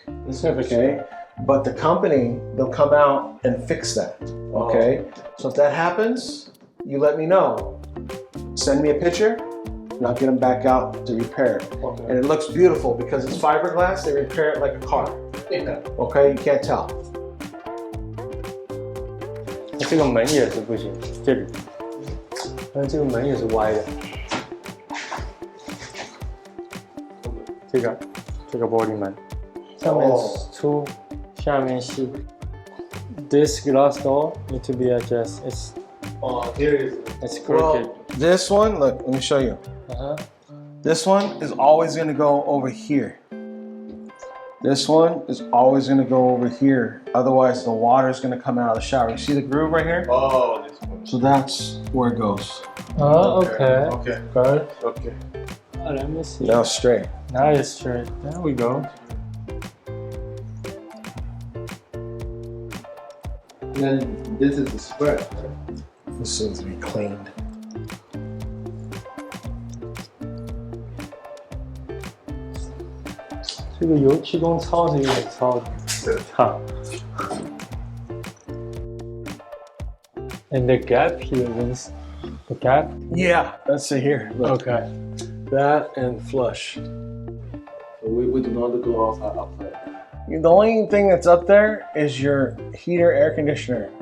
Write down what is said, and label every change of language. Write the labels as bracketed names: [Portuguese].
[English] Okay, but the company, they'll come out and fix that. Okay, so if that happens, you let me know. Send me a picture, and I'll get them back out to repair it. Okay. And it looks beautiful because it's fiberglass. They repair it like a car. Yeah. Okay, you can't tell. [Chinese] 这个门也是不行，这里，但是这个门也是歪的。这个玻璃门，上面粗，下面细。 [English] This glass door need to be adjusted. It's crooked. Well, this one, look, let me show you. This one is always going to go over here. This one is always going to go over here. Otherwise, the water is going to come out of the shower. You see the groove right here? Oh, this one. So that's where it goes. Oh, okay. Okay. Good. Okay. Let me see. Now straight. Now it's straight. There we go. Then this is the square. This needs to be cleaned. [Chinese] This油漆工糙是有点糙的，哈。 [English] And the gap here is the gap. Yeah, that's it here. Look, Okay. that and flush. So we do not go outside. The only thing that's up there is your heater, air conditioner.